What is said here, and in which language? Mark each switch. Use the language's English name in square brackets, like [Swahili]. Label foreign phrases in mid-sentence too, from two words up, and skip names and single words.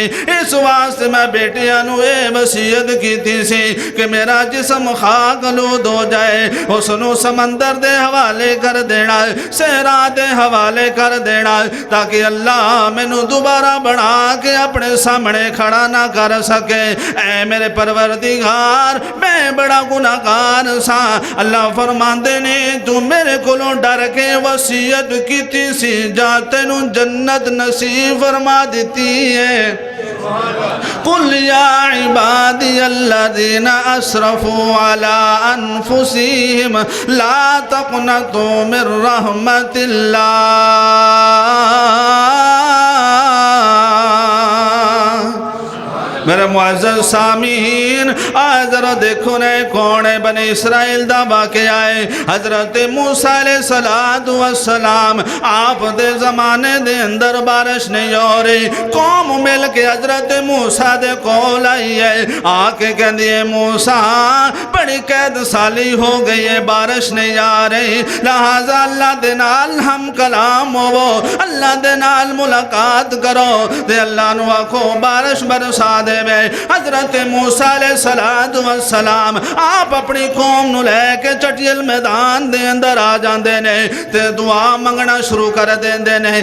[Punjabi] اس واسطے میں بیٹیاں نوں یہ وصیت کیتی سی کہ میرا جسم خاک آلود ہو جائے، اسنوں سمندر دے حوالے کر دینا، صحرا دے حوالے کر دینا، تاکہ اللہ مینوں دوبارہ بنا کے اپنے سامنے کھڑا نہ کر سکے. اے میرے پروردگار، میں بڑا گناہگار سا. اللہ فرماندے نے تُو میرے کولوں ڈر کے وصیت کیتی سی، جا تینوں جنت نصیب فرما دیتی ہے. [Arabic] قل يا عبادي الذين أسرفوا على أنفسهم لا تقنطوا من رحمة الله. [Punjabi] میرے معزز سامعین، ذرا دیکھو نے کون ہے بنی اسرائیل دا واقعہ ہے. حضرت موسیٰ [Arabic] عليه الصلاة والسلام [Punjabi] آپ دے زمانے دے اندر بارش نہیں ہو رہی. قوم مل کے حضرت موسیٰ دے کول آئی ہے، آکے کہتی ہے موسیٰ بڑی قید سالی ہو گئی ہے، بارش نہیں آ رہی، لہٰذا اللہ دے نال ہم کلام ہووو, اللہ دے نال ملاقات کرو تے اللہ نوں آکھو بارش برسا دے. حضرت موسیٰ [Arabic] عليه الصلاة والسلام [Punjabi] آپ اپنی قوم نوں لے کے چٹیل میدان دے اندر آ جاندے نے تے دعا منگنا شروع کر دیندے نے.